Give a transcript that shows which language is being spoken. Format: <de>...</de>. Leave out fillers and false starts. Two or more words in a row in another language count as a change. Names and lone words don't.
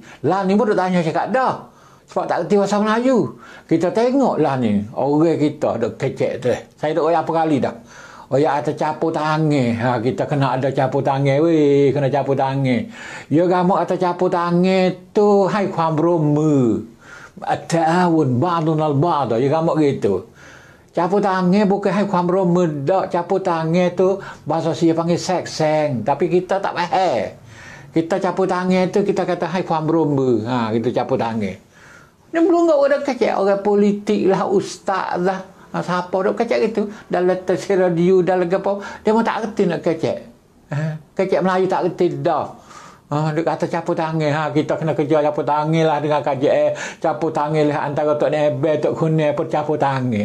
<ms>Lah ni pun duk tanya cakap dah. Sebab tak reti bahasa Melayu. Kita tengoklah ni orang kita duk kecek tu. Saya duk apa kali dah. Ada capu tangan. Kita kena ada capu tangan. Kena capu tangan. Ya kamu ada capu tangan tu</ms> <th>ให้ความร่วมมือ</th> <ar>تعاون بعض البعض.</ar> <ms>Ya kamu gitu. Capu tangan bukan</ms> <th>ให้ความร่วมมือ</th> <ms>dak. Capu tangan tu bahasa saya panggil sek-seng. Tapi kita tak faham. Kita capu tangan tu kita kata</ms> <th>ให้ความร่วมมือ.</th> <ms>Kita capu tangan. Ni belum orang kecek. Orang politik lah, ustaz lah. Siapa duk kecek gitu dalam televisi radio dalam apa dia pun tak reti nak kecek. Kecek Melayu tak reti dah. Dia kata campur tangan. Kita kena kerja campur tangan lah dengan KJL. Campur tangan lah antara Tok Nebel, Tok Kunil pun campur tangan.</ms>